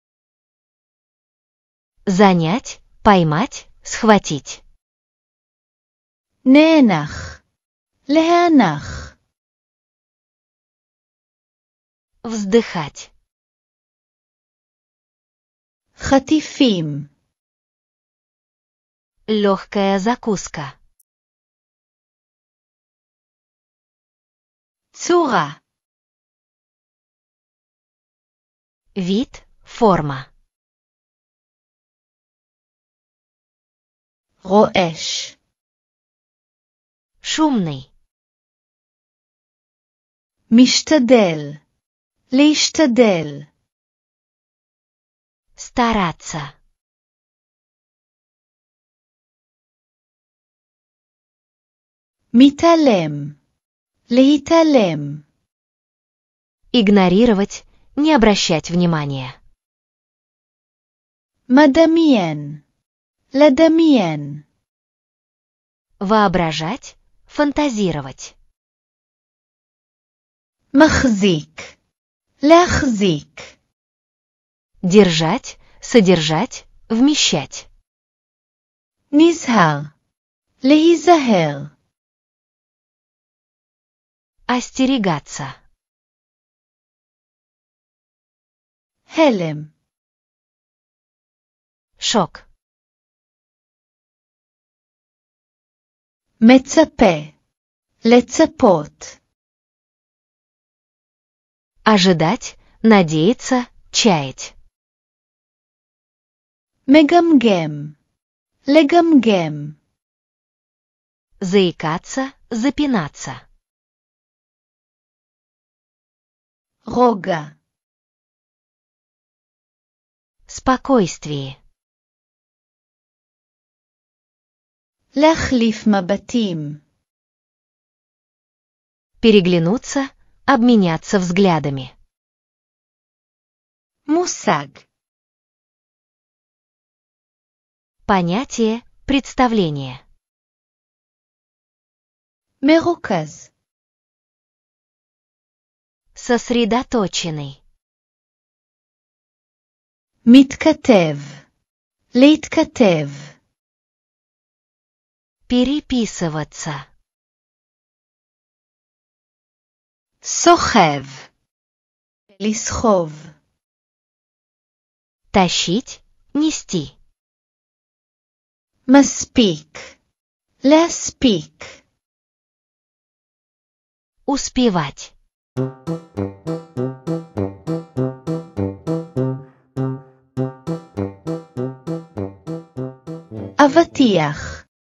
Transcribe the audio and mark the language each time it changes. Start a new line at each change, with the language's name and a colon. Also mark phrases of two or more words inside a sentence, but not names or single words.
Russian: Занять, поймать, схватить.
Hebrew: נאנח. להאנח.
Russian: Вздыхать.
Hebrew: חטיפים.
Russian: Легкая закуска.
Hebrew: צורה.
Russian: Вид, форма.
Hebrew: רועש.
Russian: Шумный.
Hebrew: משתדל. להשתדל.
Russian: Стараться.
Hebrew: מתעלם. להתעלם.
Russian: Игнорировать, не обращать внимания.
Hebrew: מדמיין. לדמיין.
Russian: Воображать, фантазировать.
Hebrew: מחזיק. להחזיק.
Russian: Держать, содержать, вмещать.
Hebrew: נזהר. להיזהר.
Russian: Остерегаться.
Hebrew: הלם.
Russian: Шок.
Hebrew: מצפה. לצפות.
Russian: Ожидать, надеяться, чаять.
Hebrew: מגמגם. לגמגם.
Russian: Заикаться, запинаться.
Hebrew: רוגע.
Russian: Спокойствие.
Hebrew: להחליף מבטים.
Russian: Переглянуться, обменяться взглядами.
Hebrew: מושג.
Russian: Понятие, представление.
Hebrew: מרוכז.
Russian: Сосредоточенный.
Hebrew: מתכתב. להתכתב.
Russian: Переписываться.
Hebrew: סוחב. לסחוב.
Russian: Тащить, нести.
Hebrew: מספיק. להספיק.
Russian: Успевать.
Hebrew: אבטיח.